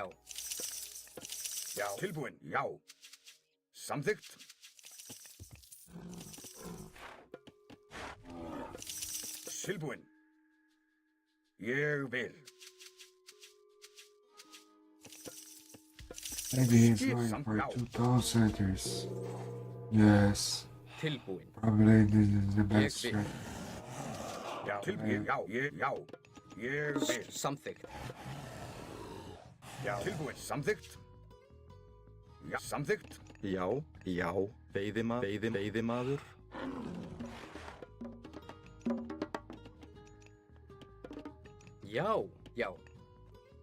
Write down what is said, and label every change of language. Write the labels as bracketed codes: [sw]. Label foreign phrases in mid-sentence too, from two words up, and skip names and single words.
[is] Já. Tilbúinn. Já. Samþykkt. Tilbúinn. Ég vil. [en] Maybe he's [is] Skip [en] going some for out. 2000 centers. Yes. [is] tilbúinn. [en] Probably this is the best will. strat. [is] Já. Tilbúinn. Já. Já. Ég vil. Samþykkt. Já. Tilbúinn. Samþykkt. Já. Samþykkt. Já, já. Veiðimaður. Já, já.